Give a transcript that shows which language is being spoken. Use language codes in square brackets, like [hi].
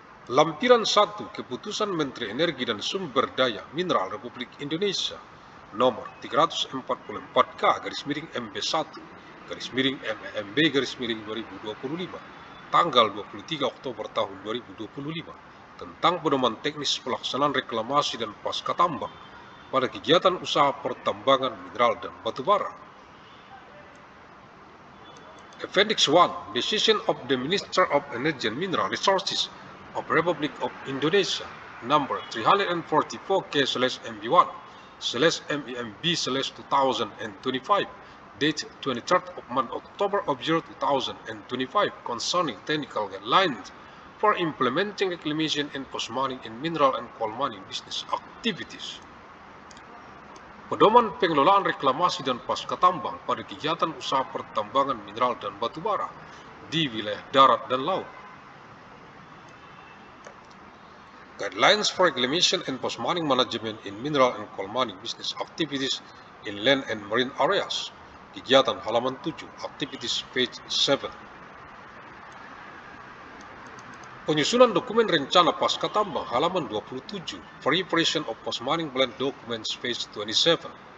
[id] Lampiran 1 Keputusan Menteri Energi dan Sumber Daya Mineral Republik Indonesia nomor 344-MB1-MEMB-2025 tanggal 23 Oktober tahun 2025 tentang pedoman teknis pelaksanaan reklamasi dan pasca tambang pada kegiatan usaha pertambangan mineral dan batu bara. [en] Appendix 1 Decision of the Minister of Energy and Mineral Resources of Republic of Indonesia number 344/MB1/MEMB/2025 date 23rd of month October of year 2025 concerning technical guidelines for implementing reclamation and post-mining in mineral and coal mining business activities. [id] Pedoman pengelolaan reklamasi dan pasca tambang pada kegiatan usaha pertambangan mineral dan batu bara di wilayah darat dan laut. [en] Guidelines for reclamation and post-mining management in mineral and coal mining business activities in land and marine areas. [id] Kegiatan halaman 7, [en] activities page 7. [id] Penyusunan dokumen rencana pasca tambang halaman 27, [en] preparation of post-mining plan documents page 27.